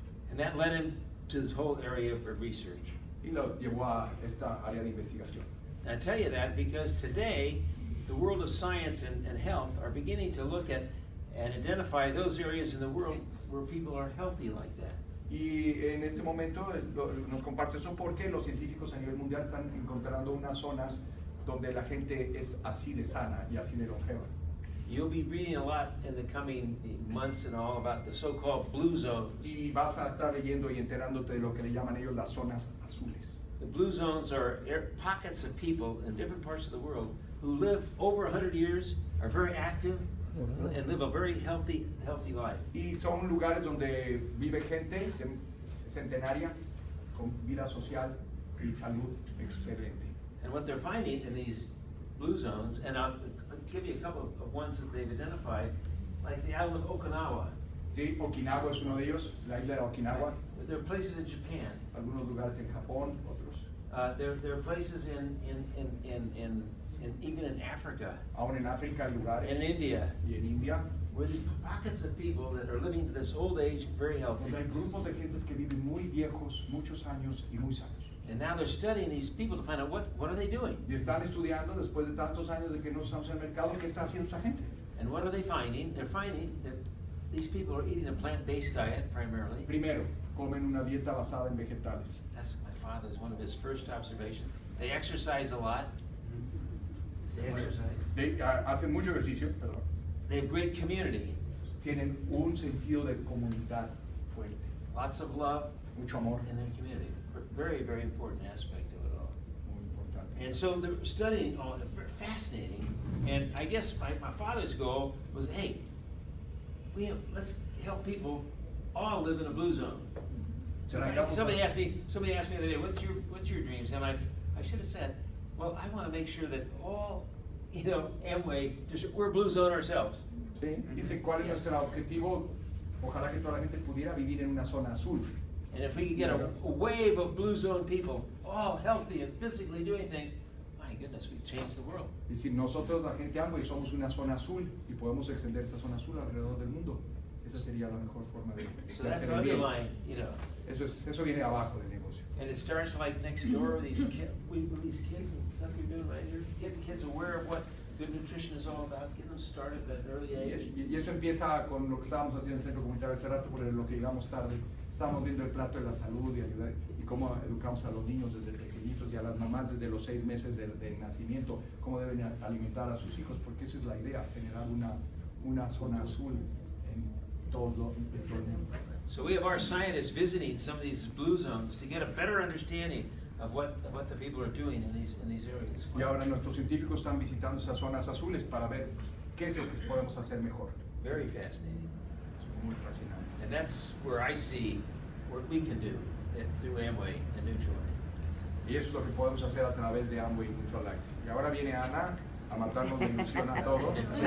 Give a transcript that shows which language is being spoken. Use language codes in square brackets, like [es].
[en] And that led him to this whole area of research. [es] Y lo llevó a esta área de investigación. [en] And I tell you that because today, the world of science and health are beginning to look at and identify those areas in the world where people are healthy like that. [es] Y en este momento nos comparte eso porque los científicos a nivel mundial están encontrando unas zonas donde la gente es así de sana y así de longeva. [en] You'll be reading a lot in the coming months and all about the so-called blue zones. [es] Y vas a estar leyendo y enterándote de lo que le llaman ellos las zonas azules. [en] The blue zones are pockets of people in different parts of the world who live over 100 years, are very active, and live a very healthy life. [es] Y son lugares donde vive gente centenaria con vida social y salud excelente. [en] And what they're finding in these blue zones, and I'll give you a couple of ones that they've identified, like the island of Okinawa. [es] Sí, Okinawa es uno de ellos, la isla de Okinawa. [en] There are places in Japan. [es] Algunos lugares en Japón, otros. [en] There are places even in Africa. [es] Aún en África hay lugares. [en] In India. [es] Y en India. [en] Where the pockets of people that are living to this old age very healthy. [es] Donde hay grupos de gentes que viven muy viejos, muchos años y muy sanos. [en] And now they're studying these people to find out what are they doing. [es] Y están estudiando después de tantos años de que no estamos en el mercado qué está haciendo esa gente. [en] And what are they finding? They're finding that these people are eating a plant-based diet primarily. [es] Primero, comen una dieta basada en vegetales. [en] That's my father's one of his first observations. They exercise a lot. They exercise. [es] Hacen mucho ejercicio, perdón. [en] They have great community. [es] Tienen un sentido de comunidad fuerte. [en] Lots of love. [es] mucho amor. [en] in their community. Very, very important aspect of it all. [es] Muy importante. [en] And so they're studying all, fascinating. And I guess my father's goal was, hey, let's help people all live in a blue zone. So somebody asked me the other day, what's your dreams? And I should have said, well, I want to make sure that all, Amway, we're blue zone ourselves. [es] Sí, dice cuál es nuestro objetivo. Ojalá que toda la gente pudiera vivir en una zona azul. [en] And if we could get a wave of blue zone people, all healthy and physically doing things, my goodness, we'd change the world. [es] Y si nosotros, la gente Amway, somos una zona azul y podemos extender esa zona azul alrededor del mundo, esa sería la mejor forma de [en] So that's [es] hacer el bien. [en] underlying, [es] Eso viene abajo del negocio. [en] And it starts like next door, these kids and stuff you're doing right here, get the kids aware of what good nutrition is all about, get them started at an early age. [es] Y eso empieza con lo que estábamos haciendo en el centro comunitario hace rato, por lo que llegamos tarde. Estábamos viendo el plato de la salud y ayudar, y cómo educamos a los niños desde pequeñitos y a las mamás desde los 6 meses de nacimiento, cómo deben alimentar a sus hijos, porque esa es la idea, generar una zona azul en todo el mundo. [en] So we have our scientists visiting some of these blue zones to get a better understanding of what the people are doing in these areas. [es] Y ahora nuestros científicos están visitando esas zonas azules para ver qué es lo que podemos hacer mejor. [en] Very fascinating. [es] Es muy fascinante. [en] And that's where I see what we can do through Amway and Nutrilite. [es] Y eso es lo que podemos hacer a través de Amway y Nutrilite. Y ahora viene Ana a matarnos de ilusión a todos.